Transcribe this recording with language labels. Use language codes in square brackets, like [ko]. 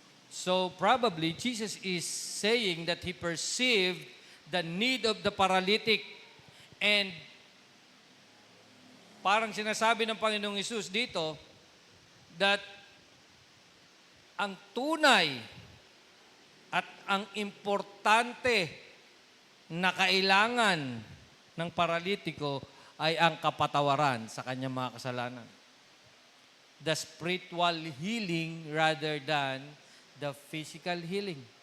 [en] So probably Jesus is saying that He perceived the need of the paralytic. [tl] And parang sinasabi ng Panginoong Hesus dito that ang tunay at ang importante na kailangan ng paralitiko ay ang kapatawaran sa kanyang mga kasalanan. [en] The spiritual healing rather than the physical healing.